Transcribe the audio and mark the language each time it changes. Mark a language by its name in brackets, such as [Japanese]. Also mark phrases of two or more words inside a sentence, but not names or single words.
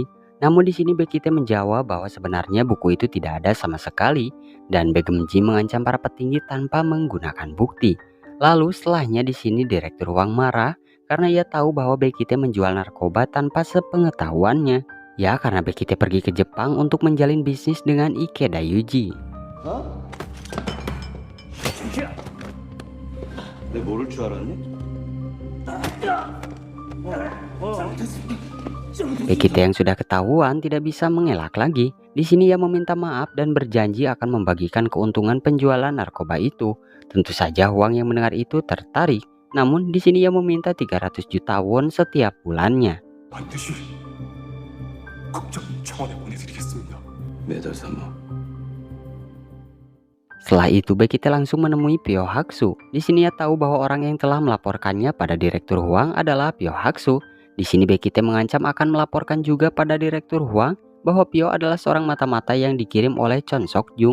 [Indonesian] Namun di sini Bekite menjawab bahwa sebenarnya buku itu tidak ada sama sekali dan Begum Ji mengancam para petinggi tanpa menggunakan bukti. Lalu setelahnya di sini Direktur Huang marah karena ia tahu bahwa Bekite menjual narkoba tanpa sepengetahuannya. Ya, karena Bekite pergi ke Jepang untuk menjalin bisnis dengan Ikeda Yuji. [Korean] 내 모를 줄 알았니? [Indonesian] Bekite yang sudah ketahuan tidak bisa mengelak lagi. Di sini ia meminta maaf dan berjanji akan membagikan keuntungan penjualan narkoba itu. Tentu saja Huang yang mendengar itu tertarik. Namun di sini ia meminta 300 juta won setiap bulannya. [Korean] 반드시 국정 청원에 보내드리겠습니다. 매달 3억. [Indonesian] Setelah itu Bekite langsung menemui Pyo Haksu. Di sini ia tahu bahwa orang yang telah melaporkannya pada Direktur Huang adalah Pyo Haksu. Di sini Bekite mengancam akan melaporkan juga pada Direktur Huang bahwa Pyo adalah seorang mata-mata yang dikirim oleh Chon Sok Jung.